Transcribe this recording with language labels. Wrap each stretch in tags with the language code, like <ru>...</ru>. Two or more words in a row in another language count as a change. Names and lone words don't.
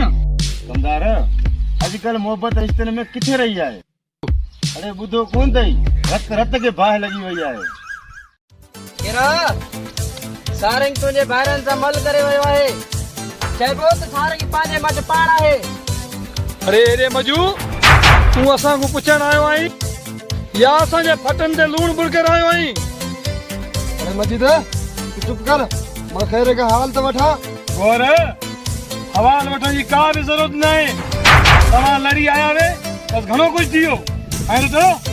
<sd>कमदार अॼुकल्ह मोहबत रिश्तनि में किथे रही आहे? अरे ॿुधो कोन अथई, रत रत खे बाहि लॻी वई आहे। सारंग तुंहिंजे ॿाहिरनि सां मल करे वियो आहे, चइबो त सारंग पंहिंजे मट पाण आहे। अरे रे मजू तूं असांखो पुछण आयो आहीं या असांजे फटनि ते लूण बुड़के आयो आहीं? अरे मजीद तू चुप कर, मां खैर का हाल तो वठा। और हवाल वठण जी का बि ज़रूरत न आहे, तव्हां लड़ी आया वे बस घणो कुझु थी वियो। ऐं चलो</sd>